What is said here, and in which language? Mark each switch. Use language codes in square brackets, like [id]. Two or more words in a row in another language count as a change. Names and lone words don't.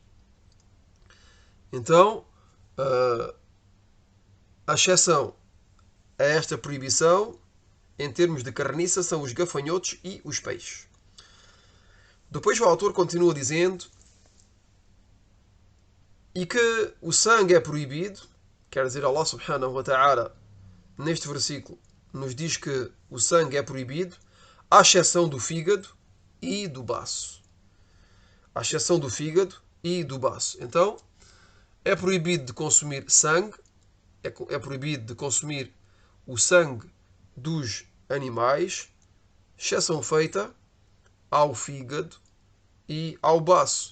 [pt] Então, a exceção a esta proibição, em termos de carniça, são os gafanhotos e os peixes. Depois o autor continua dizendo: e que o sangue é proibido. Quer dizer, [ar] الله سبحانه وتعالى, [pt] neste versículo, nos diz que o sangue é proibido, à exceção do fígado e do baço. À exceção do fígado e do baço. Então, é proibido de consumir sangue, é proibido de consumir o sangue dos animais, exceção feita ao fígado e ao baço.